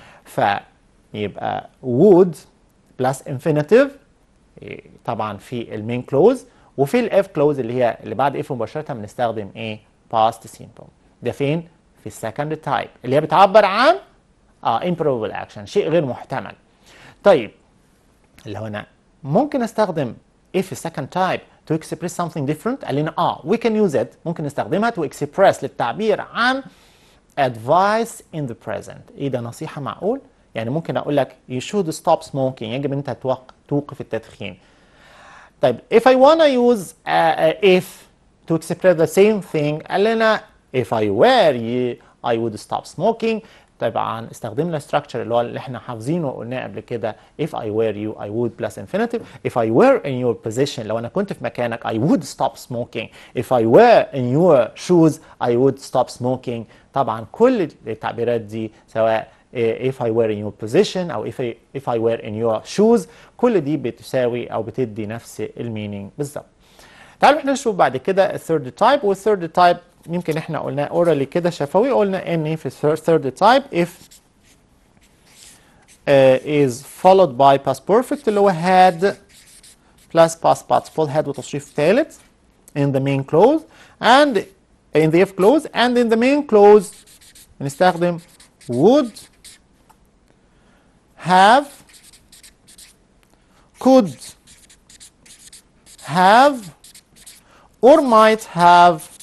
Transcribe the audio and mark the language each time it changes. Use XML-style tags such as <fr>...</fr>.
<ar>فيبقى</ar> <en>would plus infinitive</en> <ar>طبعا في المين كلوز، وفي الاف كلوز اللي بعد اف مباشره بنستخدم ايه؟ باست سيمبل. ده فين؟ في السكند تايب اللي هي بتعبر عن</ar> <en>improbable action،</en> <ar>شيء غير محتمل. طيب اللي هو انا ممكن استخدم if السكند تايب</ar> <en>to express something different،</en> <ar>قال لنا</ar> <en>we can use it،</en> <ar>ممكن نستخدمها to express للتعبير عن</ar> <en>advice in the present.</en> <ar>ايه ده؟ نصيحه معقول؟ يعني ممكن اقول لك</ar> <en>you should stop smoking،</en> <ar>يجب انت توقف التدخين.</ar> <en>طيب if I wanna use if to express the same thing،</en> <ar>قال لنا</ar> <en>if I were you I would stop smoking.</en> <ar>طبعا استخدمنا</ar> <en>structure</en> <ar>اللي احنا حافظينه وقلناه قبل كده</ar> <en>if I were you I would plus infinitive. if I were in your position،</en> <ar>لو انا كنت في مكانك</ar> <en>I would stop smoking. if I were in your shoes I would stop smoking.</en> <ar>طبعا كل التعبيرات دي سواء</ar> <en>if I were in your position</en> <ar>أو</ar> <en>if I were in your shoes،</en> <ar>كل دي بتساوي أو بتدي نفس المينينج بالظبط. تعالوا احنا نشوف بعد كده الثيرد تايب. والثيرد تايب يمكن احنا قلناه اورالي كده شفوي، قلنا ان في الثيرد تايب if</ar> <en>is followed by past perfect اللي هو had plus past participle، had</en> <ar>وتصريف ثالث</ar> <en>in the main clause and in the if clause and in the main clause</en> <ar>بنستخدم</ar> <en>would have could have or might have.</en>